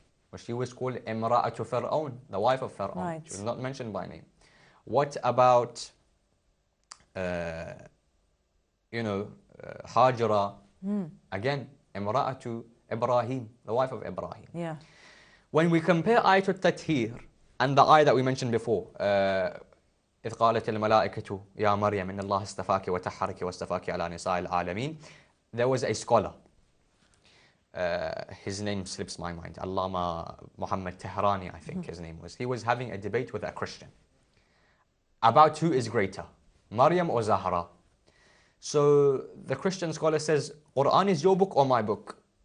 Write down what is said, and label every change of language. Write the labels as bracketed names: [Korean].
[English] Well, she was called Imra'atu Fir'aun, the wife of Fir'aun. She was not mentioned by name. What about, Hajra? Again, Imra'atu Ibrahim, the wife of Ibrahim. When we compare Ayatul Tathir and the ayah that we mentioned before, [Arabic] إذ قالت الملائكة يا مريم إن الله استفاك وتحرك واستفاك على نساء العالمين. [English] There was a scholar, his name slips my mind, Allama Muhammad Tehrani, I think his name was. He was having a debate with a Christian about who is greater, Maryam or Zahra. So the Christian scholar says, Quran is your book or my book?